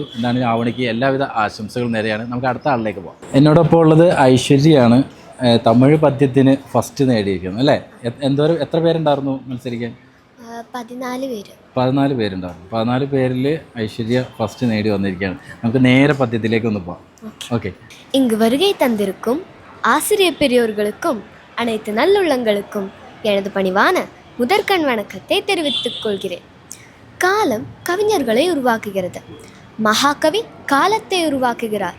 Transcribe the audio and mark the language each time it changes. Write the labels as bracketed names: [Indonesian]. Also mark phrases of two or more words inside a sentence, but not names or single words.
[Malayalam] എന്താണെങ്കിലും ആവണിക്ക് എല്ലാവിധ ആശംസകളും നേരെയാണ്. നമുക്ക് അടുത്ത ആളിലേക്ക് പോകാം. എന്നോടൊപ്പം ഉള്ളത് ഐശ്വര്യയാണ്. തമിഴ് പദ്യത്തിന് ഫസ്റ്റ് നേടിയിരിക്കുന്നു അല്ലേ? എത്ര പേരുണ്ടായിരുന്നു മത്സരിക്കാൻ? 14 പേരുണ്ടായിരുന്നു. 14 പേരിൽ ഐശ്വര്യ ഫസ്റ്റ് നേടി വന്നിരിക്കുകയാണ്. നമുക്ക് നേരെ പദ്യത്തിലേക്ക് ഒന്ന് പോകാം. [Tamil] ஓகே. இங்கு வருகை தந்திருக்கும் ஆசிரியர் பெரியோர்களுக்கும் அனைத்து நல்லுள்ளங்களுக்கும் எனது பணிவான முதற்கண் வணக்கத்தை தெரிவித்துக் கொள்கிறேன். காலம் கவிஞர்களை உருவாக்குகிறது. மகாகவி காலத்தை உருவாக்குகிறார்.